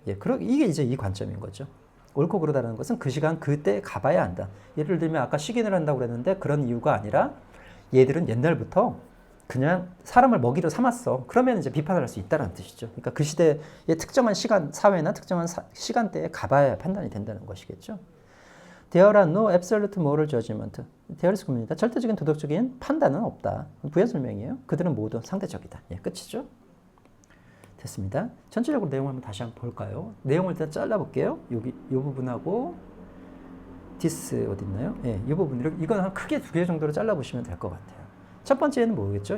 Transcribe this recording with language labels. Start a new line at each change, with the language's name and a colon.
Korean: 예, 이게 이제 이 관점인 거죠. 옳고 그르다는 것은 그 시간 그때 가봐야 한다. 예를 들면 아까 식인을 한다고 그랬는데 그런 이유가 아니라 얘들은 옛날부터 그냥 사람을 먹이로 삼았어. 그러면 이제 비판을 할 수 있다는 뜻이죠. 그러니까 그 시대의 특정한 시간, 사회나 특정한 시간대에 가봐야 판단이 된다는 것이겠죠.
English: There are no absolute moral judgment. There is
Korean: 겁니다. 절대적인 도덕적인 판단은 없다. 부연 설명이에요. 그들은 모두 상대적이다. 예, 끝이죠. 됐습니다. 전체적으로 내용을 한번 다시 볼까요? 내용을 일단 잘라볼게요. 여기 이 부분하고 this 어디 있나요? 예, 이 부분 이건 한 크게 2개 정도로 잘라보시면 될 것 같아요. 첫 번째는 뭐겠죠?